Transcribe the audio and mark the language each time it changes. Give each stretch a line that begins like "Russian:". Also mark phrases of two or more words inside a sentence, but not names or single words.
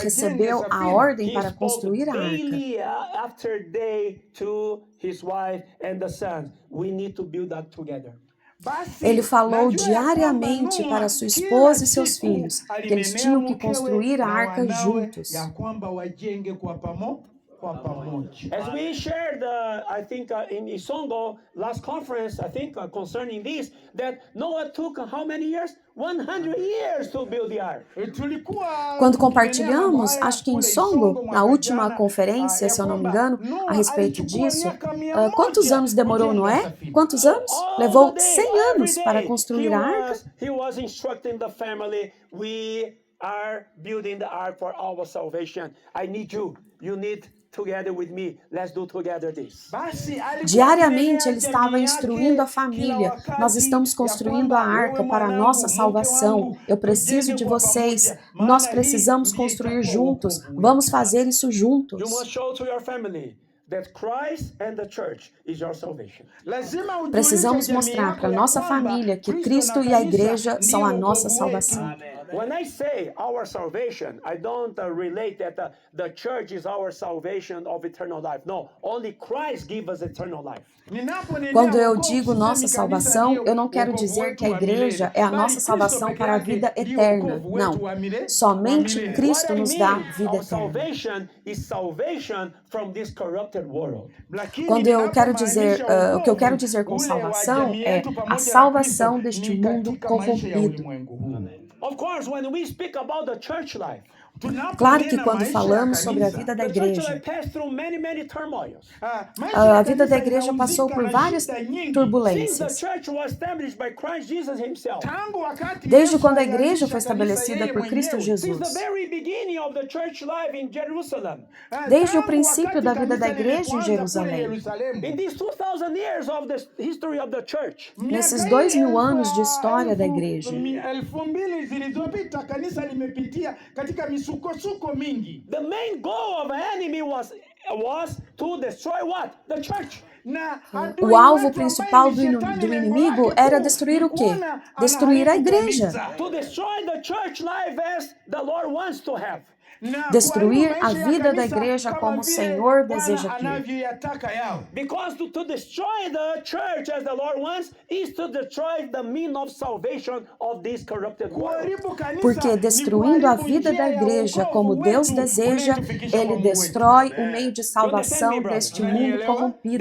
Portuguese: recebeu a
Swahili: safina,
Portuguese: ordem
English: he
Portuguese: para
English: spoke
Portuguese: construir a arca,
English: daily after day to his wife and the sons. We need to build that together.
Swahili: basi,
Portuguese: ele falou
Swahili: najua ya kwamba
Portuguese: diariamente
Swahili: Noa
Portuguese: para sua
Swahili: kila
Portuguese: esposa e seus
Swahili: siku
Portuguese: filhos que eles
Swahili: alinenea
Portuguese: tinham que
Swahili: mkewe
Portuguese: construir a
Swahili: na
Portuguese: arca
Swahili: wanawe
Portuguese: juntos.
Swahili: ya kwamba wajenge kwa pamoja.
English: As we shared, I think in Isongo last conference, I think concerning this, that Noah took how many years? 100 years to build the ark.
Swahili: Tulikuwa
Portuguese: Quando
Swahili: tukinenea mambo
Portuguese: compartilhamos,
Swahili: haya
Portuguese: acho que em
Swahili: kule
Portuguese: Songo,
Swahili: Isongo na mwaka
Portuguese: última
Swahili: jana,
Portuguese: conferência,
Swahili: ya
Portuguese: se eu não me
Swahili: kwamba
Portuguese: engano,
Swahili: Noa
Portuguese: a respeito
Swahili: alichukua
Portuguese: disso,
Swahili: miaka 100
Portuguese: quantos anos demorou
Swahili: kujenga
Portuguese: Noé?
Swahili: safina.
Portuguese: Quantos anos?
English: All
Portuguese: Levou
English: the day,
Portuguese: 100
English: every
Portuguese: anos
English: day,
Portuguese: para construir a arca.
English: he was instructing the family, we are building the ark for our salvation. I need you. You need together with me. Let's do together this.
Swahili: Basi, alikuwa
Portuguese: Diariamente
Swahili: akiendelea
Portuguese: ele estava
Swahili: jamii
Portuguese: instruindo
Swahili: yake
Portuguese: a família.
Swahili: kila wakati
Portuguese: Nós estamos
Swahili: ya
Portuguese: construindo
Swahili: kwamba
Portuguese: a arca
Swahili: wewe
Portuguese: para a
Swahili: mwanangu,
Portuguese: nossa
Swahili: mke
Portuguese: salvação.
Swahili: wangu,
Portuguese: Eu preciso
Swahili: tujenge
Portuguese: de
Swahili: kwa
Portuguese: vocês.
Swahili: pamoja,
Portuguese: Nós
Swahili: maana
Portuguese: precisamos
Swahili: hii ndiyo
Portuguese: construir
Swahili: itakuwa
Portuguese: juntos.
Swahili: wokovu wetu.
Portuguese: Vamos fazer isso
English: You
Portuguese: juntos.
English: must show to your family that Christ and the church is your salvation.
Swahili: Lazima ujulishe
Portuguese: Precisamos
Swahili: jamii
Portuguese: mostrar
Swahili: yako
Portuguese: para
Swahili: ya
Portuguese: nossa
Swahili: kwamba
Portuguese: família que
Swahili: Kristo
Portuguese: Cristo
Swahili: na
Portuguese: e a
Swahili: kanisa
Portuguese: igreja são a
Swahili: ndiyo
Portuguese: nossa
Swahili: wokovu wetu.
Portuguese: salvação.
English: When I say our salvation, I don't relate that the church is our salvation of eternal life. No, only Christ gives us eternal life.
Portuguese: Quando eu digo nossa salvação, eu não quero dizer que a igreja é a nossa salvação para a vida eterna. Não. Somente Cristo nos dá vida
English: Our
Portuguese: eterna.
English: salvation is salvation from this corrupted world.
Portuguese: Quando eu quero dizer, o que eu quero dizer com salvação é a salvação deste mundo corrompido.
English: Of course, when we speak about the church life,
Portuguese: Claro que quando falamos sobre a vida da
English: the church
Portuguese: igreja,
English: life passed through many turmoils.
Portuguese: a vida da igreja passou por várias
English: Since the
Portuguese: turbulências.
English: church was established by Christ Jesus himself.
Portuguese: Desde quando a igreja foi estabelecida por Cristo
English: Since
Portuguese: Jesus.
English: the very beginning of the church life in Jerusalem.
Portuguese: Desde o princípio da vida da igreja em Jerusalém.
English: In these 2,000 years of the history of the church.
Portuguese: Nesses 2000 anos de história da igreja.
Swahili: 2000 zilizopita kanisa limepitia katika misukosuko mingi.
English: The main goal of the enemy was to destroy what? The church.
Portuguese: O alvo principal do inimigo era destruir o quê? Destruir a igreja.
English: To destroy the church life as the Lord wants to have.
Portuguese: Destruir a vida da igreja como o Senhor deseja ter.
English: Because to destroy the church as the Lord wants is to destroy the means of salvation of this corrupted world.
Portuguese: Porque destruindo a vida da igreja como Deus deseja, Ele destrói o meio de salvação deste mundo corrompido.